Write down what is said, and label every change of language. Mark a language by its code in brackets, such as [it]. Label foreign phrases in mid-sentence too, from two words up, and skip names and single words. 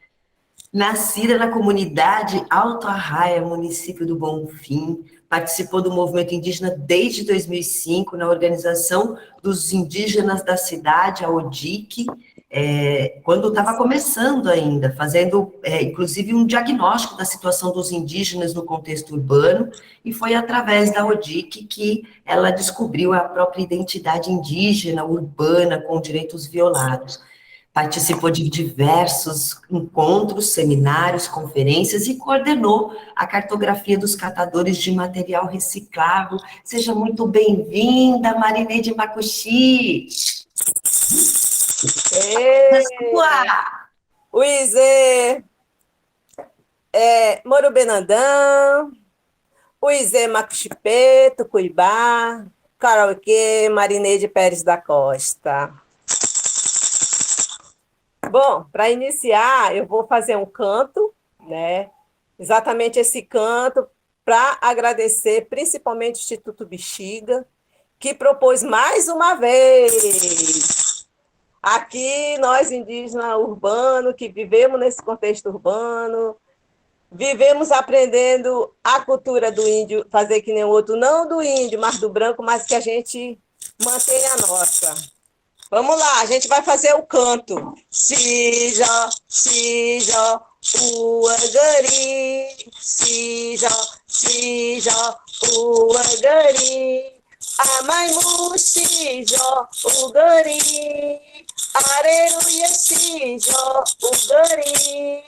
[pt] nascida na comunidade Alto Arraia, município do Bonfim, participou do movimento indígena desde 2005 na Organização dos Indígenas da Cidade, a ODIC, quando estava começando ainda, fazendo, inclusive, um diagnóstico da situação dos indígenas no contexto urbano, e foi através da ODIC que ela descobriu a própria identidade indígena, urbana, com direitos violados. Participou de diversos encontros, seminários, conferências e coordenou a cartografia dos catadores de material reciclável. Seja muito bem-vinda, Marineide Macuxi. [mbc] Uizê, Morubenandã, Uizê Macuxipê, Tucuibá, Karaokê, Marineide Pérez da Costa. [pt] Bom, para iniciar, eu vou fazer um canto, né? Exatamente esse canto, para agradecer principalmente o Instituto Bexiga, que propôs mais uma vez. Aqui, nós indígenas urbanos, que vivemos nesse contexto urbano, vivemos aprendendo a cultura do índio, fazer que nem o outro, não do índio, mas do branco, mas que a gente mantenha a nossa. Vamos lá, a gente vai fazer o canto. [mbc] Sija, Sija, Uagari, Sija, Sija, Uagari, Amaimu, Sija, Ugari, Areruia, Sija, Ugari,